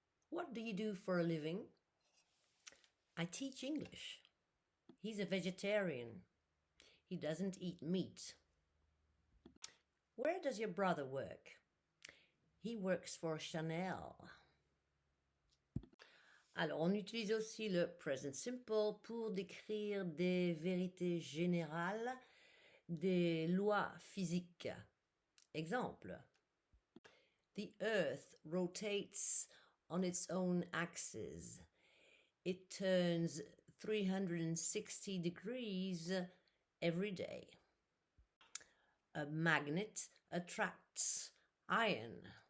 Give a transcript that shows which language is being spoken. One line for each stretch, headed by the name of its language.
English: What do you do for a living? I teach English. He's a vegetarian. He doesn't eat meat. Where does your brother work? He works for Chanel.
French: Alors, on utilise aussi le present simple pour décrire des vérités générales, des lois physiques. Exemple.
English: The Earth rotates on its own axis. It turns 360 degrees every day. A magnet attracts iron.